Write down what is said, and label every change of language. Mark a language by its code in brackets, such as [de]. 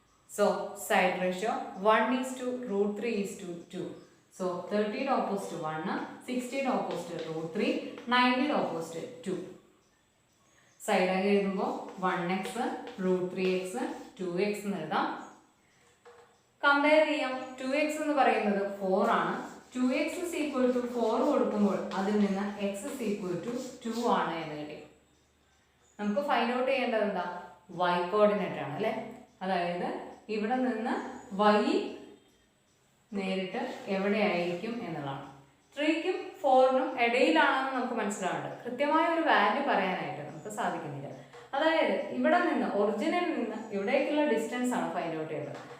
[en] So side ratio 1:√3:2. So 30 opposite 1, 60 opposite √3, 90 opposite 2. [ml] സൈഡായി എഴുതുമ്പോൾ 1x √3x 2x എന്ന് എഴുതാം. Compare ചെയ്യാം. 2x എന്ന് പറയുന്നത് 4 ആണ്. [en] 2x is equal to 4 [ml] കൊടുക്കുമ്പോൾ അതിൽ നിന്ന് [en] x is equal to 2 [ml] ആണ് എന്ന് കിട്ടി. നമുക്ക് ഫൈൻഡ് ഔട്ട് ചെയ്യേണ്ടത് എന്താ? y കോർഡിനേറ്റ് ആണ് അല്ലേ. അതായത് ഇവിടെ നിന്ന് y നേരിട്ട് എവിടെയായിരിക്കും എന്നുള്ളതാണ്. 3ക്കും 4നും ഇടയിലാണെന്ന് നമുക്ക് മനസ്സിലാവുന്നുണ്ട്. കൃത്യമായ ഒരു വാല്യൂ പറയാനായിട്ട് നമുക്ക് സാധിക്കുന്നില്ല. അതായത് ഇവിടെ നിന്ന് ഒറിജിനിൽ നിന്ന് ഇവിടേക്കുള്ള ഡിസ്റ്റൻസ് ആണ് ഫൈൻഡ് ഔട്ട് ചെയ്യേണ്ടത്.